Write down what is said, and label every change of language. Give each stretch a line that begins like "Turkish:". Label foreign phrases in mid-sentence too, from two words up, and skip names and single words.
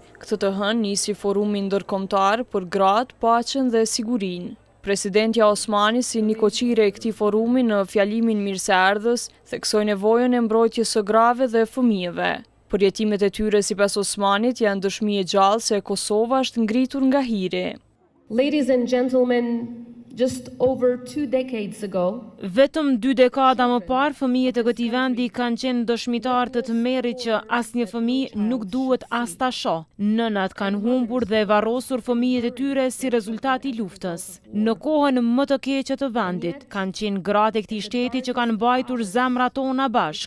Albanian: Këtë të hënë nisi forumi ndërkombëtar për gratë, paqen dhe sigurinë. Presidentja Osmani si një koqire e këtij forumi në fjalimin mirëseardhës theksoi nevojën e mbrojtjes së grave dhe fëmijëve. Përjetimet e tyre sipas Osmanit janë dëshmi e gjallë se Kosova është ngritur nga hiri.
English: Ladies and gentlemen, just over 2 decades ago,
Albanian: vetëm 2 dekada më parë, fëmijët e këtij vendi kanë qenë dëshmitar të tmerrit që asnjë fëmijë nuk duhet as ta shoh. Nënat kanë humbur dhe varrosur fëmijët e tyre si rezultat i luftës. Në kohën më të keqe të vendit, kanë qenë gratë e këtij shteti që kanë mbajtur zemrat tona bashk.